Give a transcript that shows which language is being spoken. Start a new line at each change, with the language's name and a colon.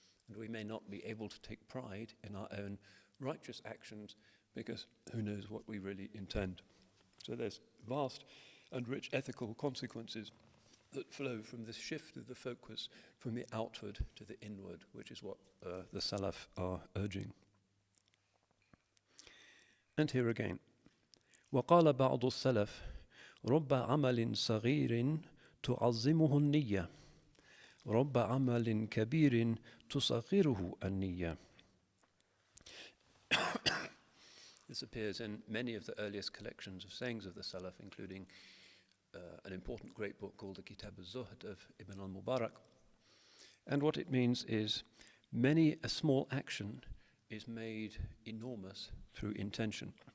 English: And we may not be able to take pride in our own righteous actions because who knows what we really intend. So there's vast and rich ethical consequences that flow from this shift of the focus from the outward to the inward, which is what the Salaf are urging. And here again,
Arabic: وقال بعض السلف رب عمل صغير تعظمه النية رب عمل كبير تصغره النية.
English: This appears in many of the earliest collections of sayings of the Salaf, including an important great book called the Kitab al-Zuhd of Ibn al-Mubarak. And what it means is many a small action is made enormous through intention.